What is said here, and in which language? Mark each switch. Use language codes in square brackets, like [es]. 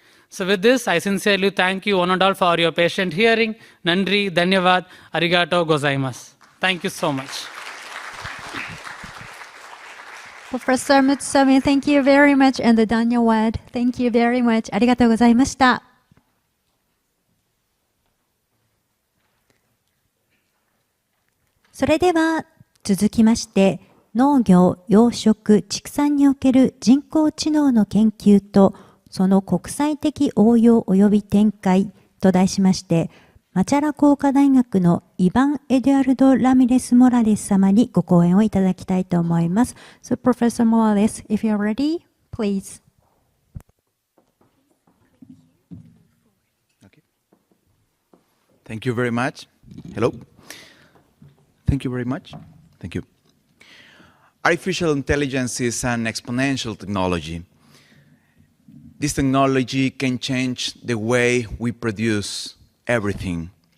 [en] So with this, I sincerely thank you one and all for your patient hearing. Nandri, Dhanyavad, [ja] Arigato gozaimasu. [en] Thank you so much. Professor Mutsumi, thank you very much, and Dhanyavad, thank you very much. [ja] ありがとうございました。それでは続きまして、農業・養殖・畜産における人工知能の研究とその国際的応用及び展開と題しまして、マチャラ工科大学のイヴァン・エドゥアルド・ラミレス・モラレス様にご講演をいただきたいと思います。 [en] So, Professor Morales, if you're ready, please. Okay. Thank you very much. Hello. Thank you very much. Thank you. Artificial intelligence is an exponential technology. This technology can change the way we produce everything.